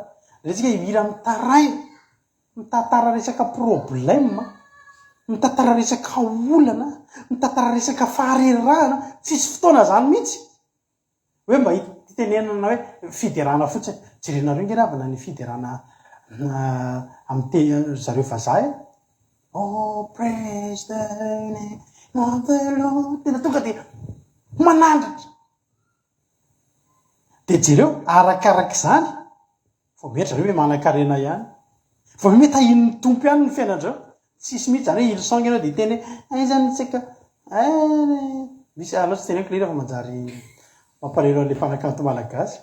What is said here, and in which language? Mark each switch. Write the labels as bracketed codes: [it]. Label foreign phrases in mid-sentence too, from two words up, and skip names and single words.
[mg] Resika hira mitaraina, mitantara resaka problème, mitantara resaka olana, mitantara resaka faharerahana, tsisy fotoana zany mihitsy. Hoe mba hitenenana hoe fiderana fotsiny. Jerenareo nge ravana ny fiderana amin'ny zareo vazaha. [en] Oh, praise the name of the Lord. [mg] Tena tonga dia manandratra. Dia jereo arakarak' izany vao mety zareo hoe manan-karena ihany. Vao mety hahin'ny tompo ihany ny fiainandraeo. Tsisy mihitsy zany hoe ilsong ianao dia teny hoe zany tsika misy alao tsy teneniko lera fa manjary mampalelo an'le mpanakanto malagasy.